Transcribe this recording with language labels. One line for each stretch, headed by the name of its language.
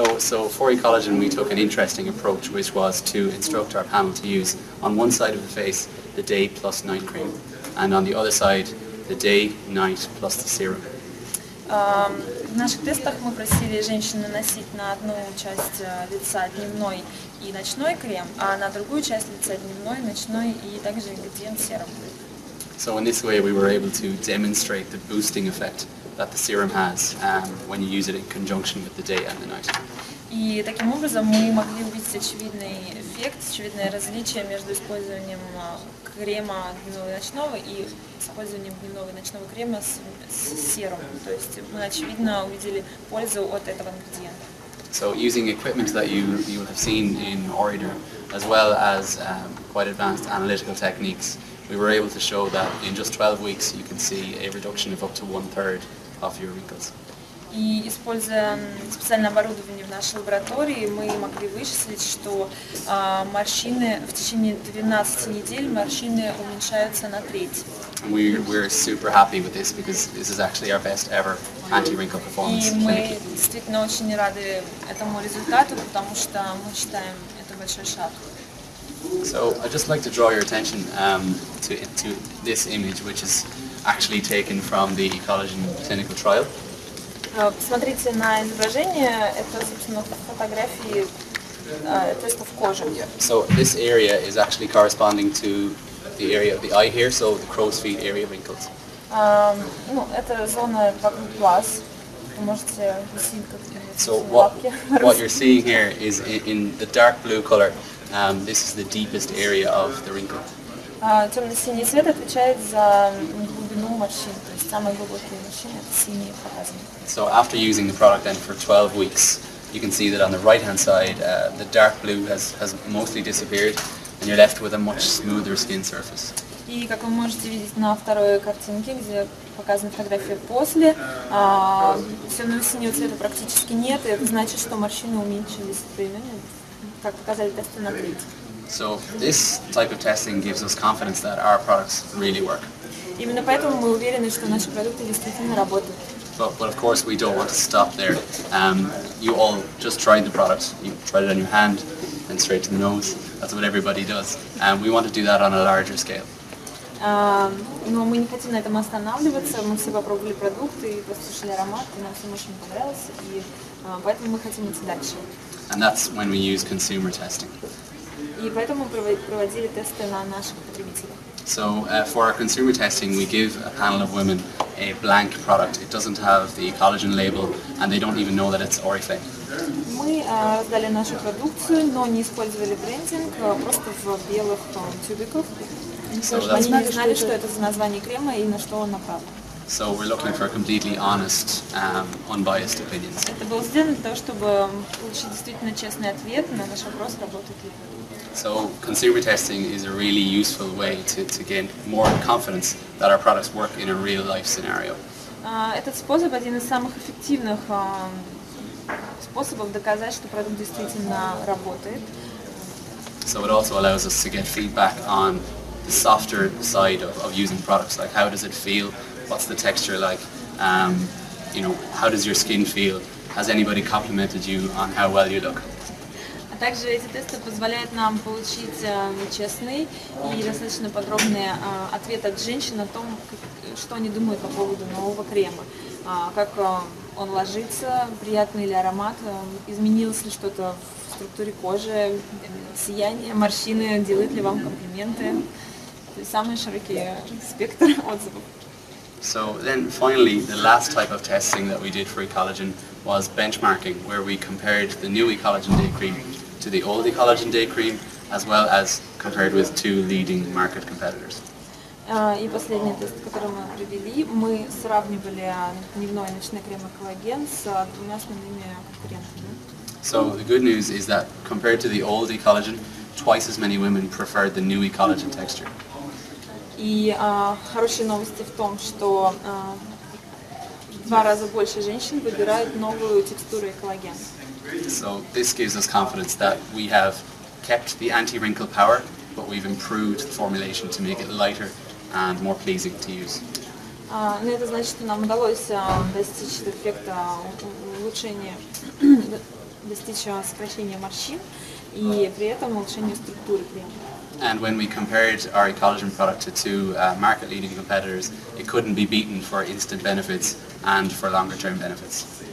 English: So for Ecollagen we took an interesting approach, which was to instruct our panel to use on one side of the face the day plus night cream, and on the other side the day, night plus the serum.
Russian: В наших тестах мы просили женщин наносить на одну часть лица дневной и ночной крем, а на другую часть лица дневной, ночной и также ингредиент серум.
English: So in this way we were able to demonstrate the boosting effect that the serum has when you use it in conjunction with the day and the night.
Russian: И таким образом мы могли увидеть очевидный эффект, очевидное различие между использованием крема дневного и ночного и использованием дневного и ночного крема с серумом. То есть мы очевидно увидели пользу от этого ингредиента.
English: So using equipment that you will have seen in Orator, as well as quite advanced analytical techniques, we were able to show that in just 12 weeks you can see a reduction of up to 1/3 of your wrinkles.
Russian: И используя специальное оборудование в нашей лаборатории, мы могли вычислить, что морщины в течение 12 недель морщины уменьшаются на треть.
English: We're super happy with this because this is actually our best ever anti-wrinkle performance.
Russian: И мы действительно очень рады этому результату, потому что мы считаем это большой шаг.
English: So I'd just like to draw your attention to this image, which is actually taken from the Ecollagen clinical trial.
Russian: Посмотрите на изображение, это, собственно, фотографии тестов кожи.
English: So this area is actually corresponding to the area of the eye here, so the crow's feet area wrinkles.
Russian: Ну, это зона вокруг глаз. Вы можете видеть, как
English: So what you're seeing here is in the dark blue color. This is the deepest area of the wrinkle.
Russian: Темно-синий цвет отвечает за глубину морщин, то есть самые глубокие морщины это синие показаны.
English: So after using the product then for 12 weeks, you can see that on the right hand side, the dark blue has mostly disappeared, and you're left with a much smoother skin surface.
Russian: И как вы можете видеть на второй картинке, где показана фотография после, темно-синего цвета практически нет, и это значит, что морщины уменьшились временно, как показали тесты на треть.
English: So this type of testing gives us confidence that our products really work.
Russian: Imенно поэтому мы уверены, что наши продукты действительно работают.
English: But of course we don't want to stop there. You all just tried the product. You tried it on your hand and straight to the nose. That's what everybody does. We want to do that on a larger scale.
Russian: Но мы не хотим на этом останавливаться. Мы все попробовали продукты и послушали аромат, и нам всем очень понравилось, и поэтому мы хотим идти дальше.
English: And that's when we use consumer testing.
Russian: И поэтому мы проводили тесты на наших потребителях.
English: So for our consumer testing, we give a panel of women a blank product. It doesn't have the Ecollagen label, and they don't even know that it's Oriflейм.
Russian: Мы раздали нашу продукцию, но не использовали брендинг, просто в белых тюбиках. Они не знали, что это за название крема и на что он направлен.
English: So we're looking for completely honest, unbiased opinions.
Russian: Это было сделано для того, чтобы получить действительно честный ответ на наш вопрос, работает ли продукт.
English: So consumer testing is a really useful way to gain more confidence that our products work in a real life scenario.
Russian: Этот способ один из самых эффективных способов доказать, что продукт действительно работает.
English: So it also allows us to get feedback on the softer side of using products, like how does it feel, what's the texture like, you know, how does your skin feel, has anybody complimented you on how well you look.
Russian: Также эти тесты позволяют нам получить честный и достаточно подробный ответ от женщин о том, что они думают по поводу нового крема, как он ложится, приятный ли аромат, изменилось ли что-то в структуре кожи, сияние, морщины, делают ли вам комплименты. То есть самый широкий спектр отзывов.
English: So then finally, the last type of testing that we did for Ecollagen was benchmarking, where we compared the new Ecollagen Day Cream to the old Ecollagen Day Cream, as well as compared with two leading market competitors.
Russian: И последний тест, который мы провели, мы сравнивали дневной и ночной крем Эколлаген с двумя основными конкурентами.
English: So the good news is that compared to the old Ecollagen, twice as many women preferred the new Ecollagen texture.
Russian: И хорошие новости в том, что в 2 раза больше женщин выбирают новую текстуру Эколлаген.
English: So this gives us confidence that we have kept the anti-wrinkle power, but we've improved the formulation to make it lighter and more pleasing to use.
Russian: Но это значит, что нам удалось достичь эффекта улучшения, достичь сокращения морщин и при этом улучшения структуры крема.
English: And when we compared our Ecollagen product to two market-leading competitors, it couldn't be beaten for instant benefits and for longer-term benefits.